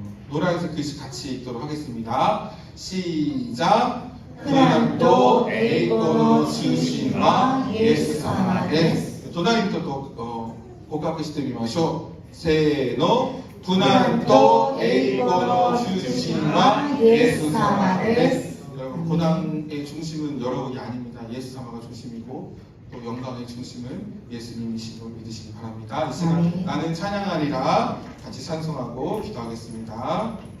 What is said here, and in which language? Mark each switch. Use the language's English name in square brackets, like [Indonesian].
[Korean] 노란색 글씨 같이 읽도록 하겠습니다. 시작. 고난도 [Japanese] 栄光の中心はイエス様です。隣の人と告白してみましょう。せーの。 [Korean] 고난도 [Japanese] 栄光の中心は예수様です。 [Korean] 여러분, 고난의 중심은 여러분이 아닙니다. 예수様가 중심이고 또 영광의 중심은 예수님이시고 믿으시기 바랍니다. 이 시간 나는 찬양하리라 같이 찬송하고 기도하겠습니다.